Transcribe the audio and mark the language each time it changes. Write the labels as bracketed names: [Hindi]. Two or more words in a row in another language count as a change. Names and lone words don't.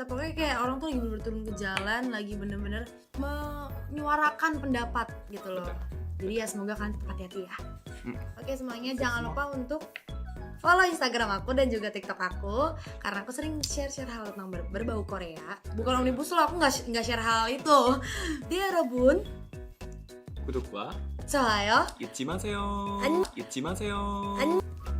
[Indonesian] Pokoknya kayak orang tuh lagi bener-bener turun ke jalan, lagi bener-bener menyuarakan pendapat gitu loh. Jadi ya semoga kalian tetap hati-hati ya. Oke semuanya, jangan lupa untuk follow Instagram aku dan juga TikTok aku karena aku sering share hal tentang berbau Korea. Bukan [English] omnibus law, [Indonesian] aku nggak share hal itu. Dia Robun. [Korean] 구독과 좋아요. 잊지 마세요. 안- 잊지 마세요. 안-